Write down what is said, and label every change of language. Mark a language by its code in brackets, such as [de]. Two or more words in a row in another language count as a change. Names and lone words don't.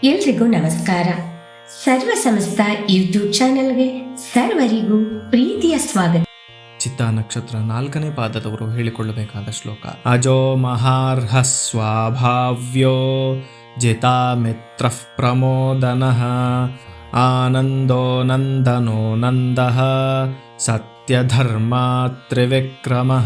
[kn] ಎಲ್ರಿಗೂ ನಮಸ್ಕಾರ. ಸರ್ವ ಸಮಸ್ತ ಯೂಟ್ಯೂಬ್ ಚಾನೆಲ್ಗೆ ಸರ್ವರಿಗೂ ಪ್ರೀತಿಯ ಸ್ವಾಗತ. ಚಿತ್ತಾ ನಕ್ಷತ್ರ 4ನೇ ಪಾದದವರು ಹೇಳಿಕೊಳ್ಳಬೇಕಾದ ಶ್ಲೋಕ. [sa] ಅಜೋ ಮಹಾರ್ಹ ಸ್ವಾಭಾವ್ಯೋ ಜಿತಾ ಮಿತ್ರ ಪ್ರಮೋದನಃ ಆನಂದೋ ನಂದನೋ ನಂದಃ ಸತ್ಯಧರ್ಮಾ ತ್ರಿವಿಕ್ರಮಃ.